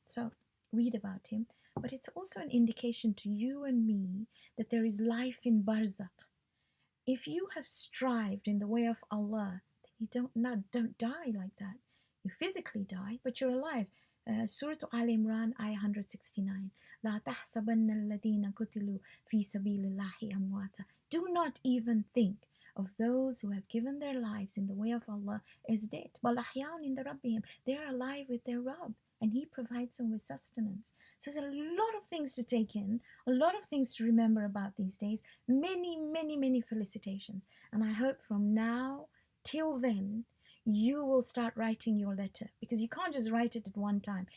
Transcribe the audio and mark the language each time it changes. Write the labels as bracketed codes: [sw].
[en] So read about him. But it's also an indication to you and me that there is life in Barzakh. If you have strived in the way of Allah, then you don't die like that. You physically die, but you're alive. Surah Al Imran, ayah 169. [ar] لا تحسبن الذين قتلوا في سبيل الله أمواتا. [en] Do not even think of those who have given their lives in the way of Allah as dead. [ar] بل أحياء عند ربهم. [en] They are alive with their Rabb, and He provides them with sustenance. So there's a lot of things to take in, a lot of things to remember about these days. Many, many, many felicitations. And I hope from now till then, you will start writing your letter, because you can't just write it at one time.